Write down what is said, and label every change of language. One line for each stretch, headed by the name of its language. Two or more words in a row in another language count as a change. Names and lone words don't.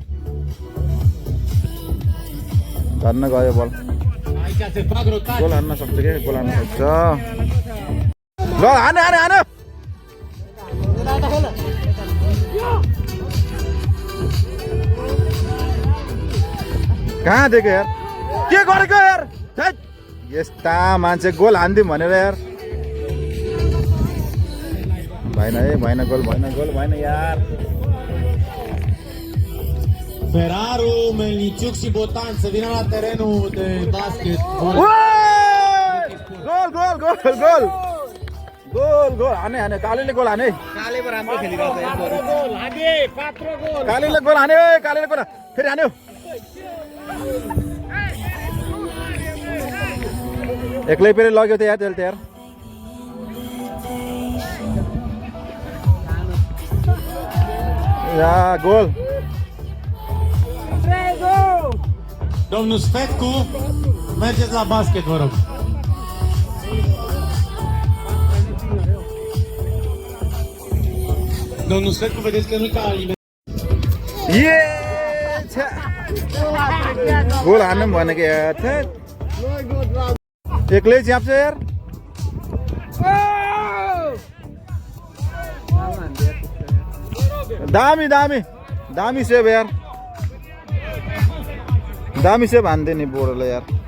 Nepali: धन्न गयो बल गोल हान्न सक्छ कि गोल हान्न सक्छ ल हाने हाने हाने कहाँ दिएको यार के गरेको यार यस्ता मान्छे गोल हान्दिउँ भनेर यार भएन है भएन गोल भएन यार
Romanian: Ferraru, Melniciuc și Botan să vină la terenul de basket.
Nepali: गोल हाने हाने कालीले गोल हाने कालेमा राम्रो खेलिरहेको कालीले गोल हाने कालीले गोल फेरि हान्यो एक्लै फेरि लग्यो त यार त्यसले त यार या गोल
Romanian: Domnul Sfetcu, mergeți la basket, vă rog. Domnul Sfetcu, vedeți că nu ca aliment.
Nepali: गोल हान्नु भनेको यार एक्लै च्याप्छ यार दामी दामी दामी सेभ यार दामी सेभ हान्दै नि बोरोलाई यार